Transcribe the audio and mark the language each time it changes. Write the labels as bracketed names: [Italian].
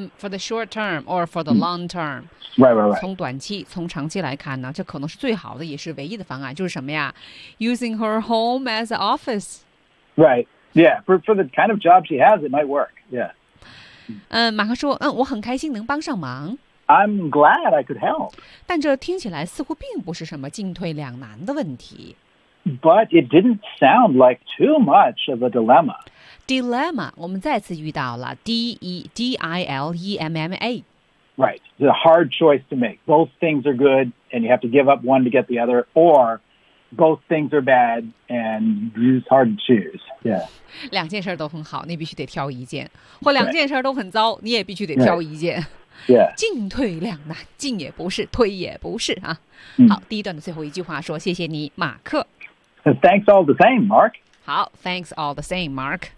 [English] For the short term or for the long term. Right. [Chinese] 从短期，从长期来看呢，这可能是最好的，也是唯一的方案。就是什么呀 ？ [English] Using her home as an office. Right. Yeah. For the kind of job she has, it might work. Yeah. [Chinese] 马克说，我很开心能帮上忙。 [English] I'm glad I could help. [Chinese] 但这听起来似乎并不是什么进退两难的问题。 [English] But it didn't sound like too much of a dilemma. [Chinese] Dilemma, 我们再次遇到了 D-I-L-E-M-M-A. [English] Right, it's a hard choice to make. Both things are good and you have to give up one to get the other, or both things are bad and it's hard to choose. Yeah. [Chinese] 两件事都很好，你必须得挑一件。或两件事都很糟，你也必须得挑一件。 [English] Right. Yeah. [Chinese] 进退两难，进也不是，退也不是啊。好，第一段的最后一句话说：“谢谢你，马克。” [English] Thanks all the same, Mark. 好 ，Thanks all the same, Mark.